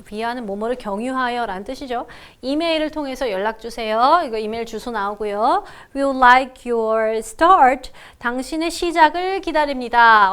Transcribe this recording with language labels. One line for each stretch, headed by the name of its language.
Korean: via는 뭐뭐를 경유하여 라는 뜻이죠. 이메일을 통해서 연락주세요. 이거 이메일 주소 나오고요.
English: We would like your start.
Korean: 당신의 시작을 기다립니다.